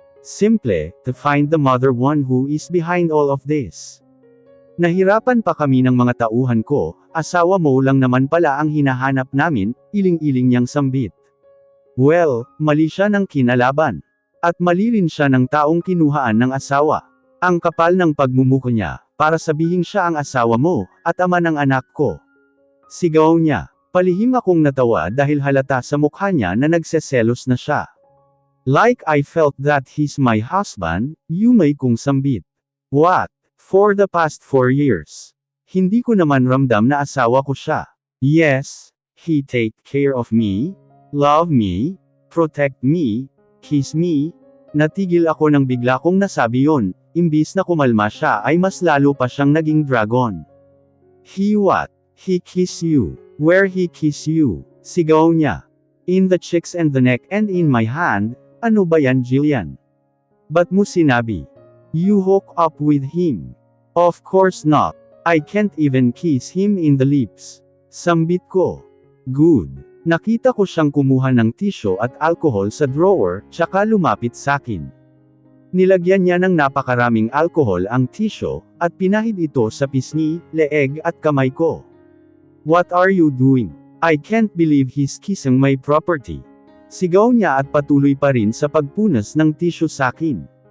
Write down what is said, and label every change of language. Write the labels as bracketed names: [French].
[English] Simple, to find the mother one who is behind all of this. [Filipino] Nahirapan pa kami ng mga tauhan ko, asawa mo lang naman pala ang hinahanap namin, iling-iling niyang sambit. Well, mali siya ng kinalaban. At mali rin siya ng taong kinuhaan ng asawa. Ang kapal ng pagmumuko niya, para sabihing siya ang asawa mo, at ama ng anak ko. Sigaw niya. Palihim akong natawa dahil halata sa mukha niya na nagseselos na siya. [English] Like I felt that he's my husband, [Filipino] yumay kong sambit. [English] What? For the past 4 years. [Filipino] Hindi ko naman ramdam na asawa ko siya. [English] Yes, he take care of me, love me, protect me, kiss me. [Filipino] Natigil ako nang bigla kong nasabi yon, imbis na kumalma siya ay mas lalo pa siyang naging dragon. [English] He what? He kiss you. Where he kiss you? [Filipino] Sigaw niya. [English] In the cheeks and the neck and in my hand. [Filipino] Ano ba yan Jillian? Ba't mo sinabi? [English] You hook up with him. Of course not. I can't even kiss him in the lips. [Filipino] Sambit ko. [English] Good. [Filipino] Nakita ko siyang kumuha ng tisyo at alcohol sa drawer, tsaka lumapit sakin. Nilagyan niya ng napakaraming alcohol ang tisyo, at pinahid ito sa pisngi, leeg at kamay ko. [English] What are you doing? I can't believe he's kissing my property. [Filipino] Sigaw niya at patuloy pa rin sa pagpunas ng tisyo sakin.